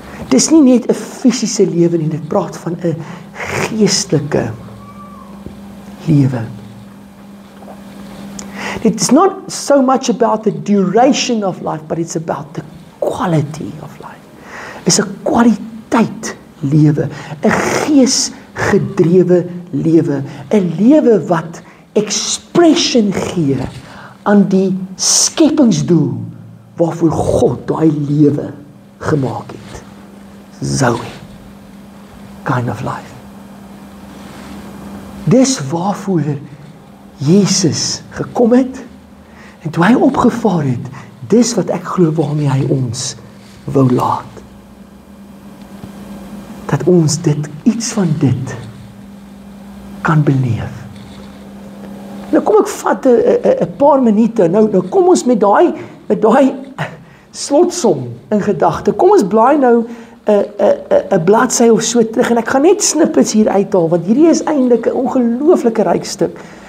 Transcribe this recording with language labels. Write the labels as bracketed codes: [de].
[af] Dis nie net 'n fisiese lewe nie, dit praat van 'n geestelike lewe. [en] It's not so much about the duration of life, but it's about the quality of life. [af] Is 'n kwaliteit lewe, 'n geesgedrewe lewe, 'n lewe wat expression gee aan die skepingsdoel waarvoor God daai lewe gemaak het. [en] Zoe kind of life. [af] Dis waarvoor Jesus gekom het, en toe hy opgevaar het, dis wat ek glo waarmee hy ons wou laat. Dat ons iets van dit kan beleef. Nou kom ek vat 'n paar minute, nou kom ons met daai slotsom in gedagte. Kom ons blaai nou 'n bladsy of so terug, en ek gaan net snippets hier uithaal, want hierdie is eintlik 'n ongelooflike ryk stuk.